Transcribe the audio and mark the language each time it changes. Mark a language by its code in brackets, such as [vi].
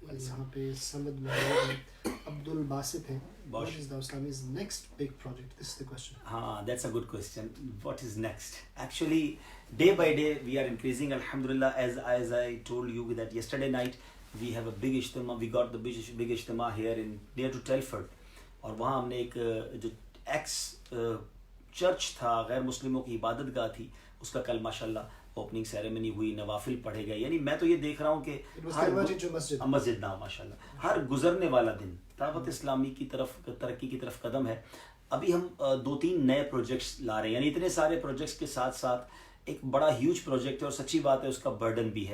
[ur] یہاں پہ سمد محمد عبد الباسط ہیں. [en] What is the Islami's next big project? This is the question. That's a good question. What is next? Actually, day by day we are increasing. Alhamdulillah, as I told you that yesterday night we have a big ijtima. We got the big ijtima here in near to Telford. [ur] اور وہاں ہم نے ایک جو x church تھا، غیر مسلموں کی عبادت گاہ تھی، اس کا کل ماشاءاللہ اوپننگ سیریمنی ہوئی، نوافل پڑھے گئے. یعنی میں تو یہ دیکھ رہا ہوں کہ مسجد نہ ماشاءاللہ ہر گزرنے والا دن دعوت اسلامی کی طرف ترقی کی طرف قدم ہے. ابھی ہم 2-3 نئے پروجیکٹس لا رہے ہیں، یعنی اتنے سارے پروجیکٹس کے ساتھ ساتھ ایک بڑا ہیوج پروجیکٹ ہے، اور سچی بات ہے اس کا برڈن بھی ہے.